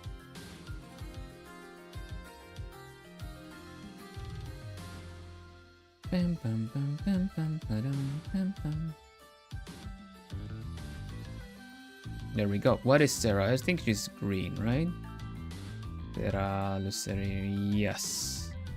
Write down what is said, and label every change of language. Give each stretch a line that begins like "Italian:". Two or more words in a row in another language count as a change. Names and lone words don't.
English: Bam, bam, bam, bam, bam, ba-dum, bam, bam. There we go. What is Sarah? I think she's green, right? Sarah Luceri, yes.